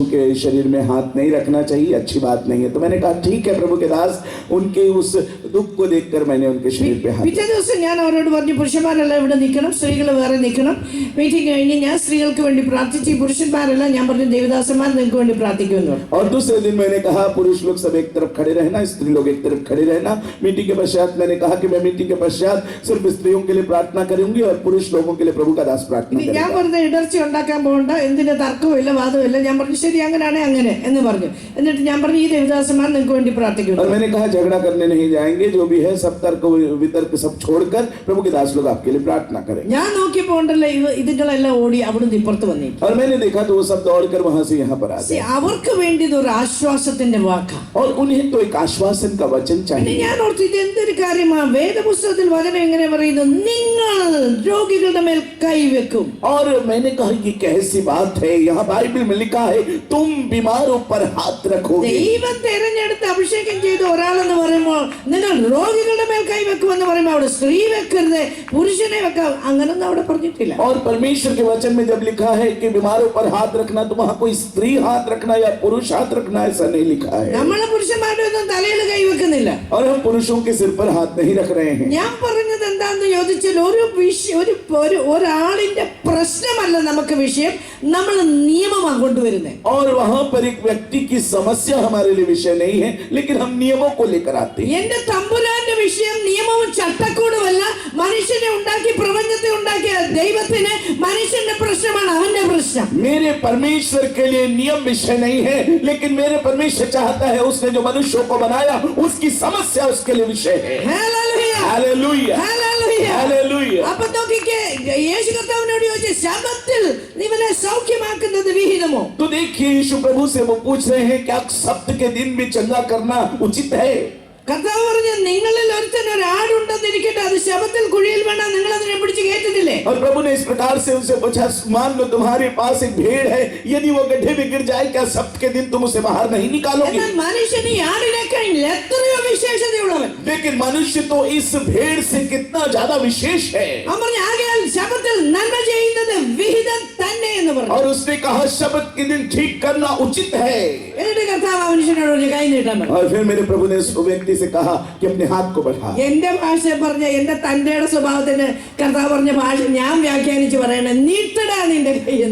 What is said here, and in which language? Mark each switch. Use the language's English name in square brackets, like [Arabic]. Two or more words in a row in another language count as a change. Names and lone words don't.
[Hindi] के शरीर में हाथ नहीं रखना चाहिए, अच्छी बात नहीं है। तो मैंने कहा ठीक है प्रभु के दास, उनके उस दुख को देखकर मैंने उनके शरीर पे हाथ। [Malayalam] പിറ്റേ ദിവസം ഞാൻ അവരോട് പറഞ്ഞു, പുരുഷന്മാരെല്ലാം ഇവിടെ നിൽക്കണം, സ്ത്രീകൾ വേറെ നിൽക്കണം. മീറ്റിംഗ് കഴിഞ്ഞ് ഞാൻ സ്ത്രീകൾക്ക് വേണ്ടി പ്രാർത്ഥിച്ചു, ഈ പുരുഷന്മാരെല്ലാം ഞാൻ പറഞ്ഞു ദേവദാസന്മാർ നിങ്ങൾക്ക് വേണ്ടി പ്രാർത്ഥിക്കുമെന്ന്. [Hindi] और दूसरे दिन मैंने कहा पुरुष लोग सब एक तरफ खड़े रहना, स्त्री लोग एक तरफ खड़े रहना। मीटिंग के पश्चात मैंने कहा कि मैं मीटिंग के पश्चात सिर्फ स्त्रियों के लिए प्रार्थना करूंगी और पुरुष लोगों के लिए प्रभु का दास प्रार्थना करेगा। [Malayalam] ഞാൻ വെറുതെ ഇടർച്ച ഉണ്ടാക്കാൻ പോകണ്ട, എന്തിന്റെ തർക്കമില്ല വാദമില്ല. ഞാൻ പറഞ്ഞു ശരി അങ്ങനെയാണെ അങ്ങനെ എന്ന് പറഞ്ഞു. എന്നിട്ട് ഞാൻ പറഞ്ഞു ഈ ദേവദാസന്മാർ നിങ്ങൾക്ക് വേണ്ടി പ്രാർത്ഥിക്കുന്നു. [Hindi] और मैंने कहा झगड़ा करने नहीं जाएंगे, जो भी है सब तर्क वितर्क सब छोड़कर प्रभु के दास लोग आपके लिए प्रार्थना करें। [Malayalam] ഞാൻ നോക്കിയപ്പോ ഉണ്ടല്ലോ ഇതുങ്ങളെല്ലാം ഓടി അവിടുന്ന് ഇപ്പുറത്ത് വന്നിരിക്കും. [Hindi] और मैंने देखा तो वो सब दौड़कर वहां से यहाँ पर आ गए। [Malayalam] അവർക്ക് വേണ്ടി ഇത് ഒരു ആശ്വാസത്തിന്റെ വാക്കാണ്. [Hindi] और उन्हें तो एक आश्वासन का वचन चाहिए। [Malayalam] ഞാൻ ഓർത്തു ഇത് എന്തൊരു കാര്യമാണ്. വേദപുസ്തകത്തിൽ വചനം എങ്ങനെ പറയുന്നു, നിങ്ങൾ രോഗികളുടെ മേൽ കൈവെക്കും. [Hindi] और मैंने कहा कि कैसी बात है, यहाँ बाइबल में लिखा है तुम बीमारों पर हाथ रखोगे। [Malayalam] ദൈവം തെരഞ്ഞെടുത്ത് അഭിഷേകം ചെയ്ത ഒരാളെന്ന് പറയുമ്പോൾ നിങ്ങൾ രോഗികളുടെ മേൽ കൈവെക്കുമെന്ന് പറയുമ്പോൾ അവിടെ സ്ത്രീ വെക്കരുത് പുരുഷനെ വെക്കാം അങ്ങനൊന്നും അവിടെ പറഞ്ഞിട്ടില്ല. [Hindi] और परमेश्वर के वचन में जब लिखा है कि बीमारों पर हाथ रखना, तो वहाँ कोई स्त्री हाथ रखना या पुरुष हाथ रखना ऐसा नहीं लिखा है। [Malayalam] നമ്മളെ പുരുഷന്മാരുടെ ഒന്നും തലയിൽ കൈവെക്കുന്നില്ല. [Hindi] और हम पुरुषों के सिर पर हाथ नहीं रख रहे हैं। [Malayalam] ഞാൻ പറഞ്ഞത് എന്താന്ന് ചോദിച്ചാൽ ഒരാളിന്റെ പ്രശ്നമല്ല നമുക്ക് വിഷയം, നമ്മൾ നിയമമാണ് കൊണ്ടുവരുന്നത്. [Hindi] और वहाँ पर एक व्यक्ति की समस्या हमारे लिए विषय नहीं है, लेकिन हम नियमों को लेकर आते हैं। [Malayalam] എന്റെ തമ്പുരാന്റെ വിഷയം നിയമവും ചട്ടക്കൂടുമല്ല. മനുഷ്യനെ ഉണ്ടാക്കി പ്രപഞ്ചത്തെ ഉണ്ടാക്കിയ ദൈവത്തിന് മനുഷ്യന്റെ പ്രശ്നമാണ് അവന്റെ പ്രശ്നം. [Hindi] मेरे परमेश्वर के लिए नियम विषय नहीं है, लेकिन मेरे परमेश्वर चाहता है, उसने जो मनुष्यों को बनाया उसकी समस्या उसके लिए विषय है। [Malayalam] ഹല്ലേലൂയ [Hindi] हालेलुया [Malayalam] ഹല്ലേലൂയ [Hindi] हालेलुया। [Malayalam] അപ്പോൾ നോക്കിക്കേ, യേശു കർത്താവിനോട് ചോദിച്ചു ശബ്ബത്തിൽ ഇവനെ സൗഖ്യമാക്കുന്നത് വിഹിതമോ? [Hindi] तो देखिए यीशु प्रभु से वो पूछ रहे हैं क्या सब्त के दिन भी चंगा करना उचित है? [Malayalam] കർത്താവ് പറഞ്ഞു നിങ്ങളിൽ ഒരുത്തൻ ഒരു ആടുണ്ടെന്നിരിക്കട്ടെ, അത് ശബ്ബത്തിൽ കുഴിയിൽ വേണം, നിങ്ങൾ അതിനെ പിടിച്ച് കയറ്റത്തില്ലേ? [Hindi] और प्रभु ने इस प्रकार से उनसे पूछा, मान लो तुम्हारे पास एक भेड़ है, यदि वो गड्ढे में गिर जाए क्या सब्त के दिन तुम उसे बाहर नहीं निकालोगे? [Malayalam] എന്നാൽ മനുഷ്യന് ഈ ആടിനേക്കാൾ എത്രയോ വിശേഷതയുള്ളവൻ. [Hindi] लेकिन मनुष्य तो इस भेड़ से कितना ज्यादा विशेष है। [Malayalam] അവൻ പറഞ്ഞു ആകയാൽ ശബ്ബത്തിൽ നന്മ ചെയ്യുന്നത് വിഹിതം തന്നെ എന്ന് പറഞ്ഞു. [Hindi] और उसने कहा शब्द के दिन ठीक करना उचित है। [Malayalam] എന്നിട്ട് കർത്താവ് മനുഷ്യനോട് ഒരു കൈ നീട്ടാൻ പറഞ്ഞു. [Hindi] और फिर मेरे प्रभु ने उस व्यक्ति से कहा कि अपने हाथ को बढ़ा। [Malayalam] എന്റെ ഭാഷ പറഞ്ഞ എന്റെ തന്റെയുടെ സ്വഭാവത്തിന് കർത്താവ് പറഞ്ഞ ഭാഷ ഞാൻ വ്യാഖ്യാനിച്ച് പറയണേ, നീട്ടടാ നിന്റെ കൈ എന്ന്.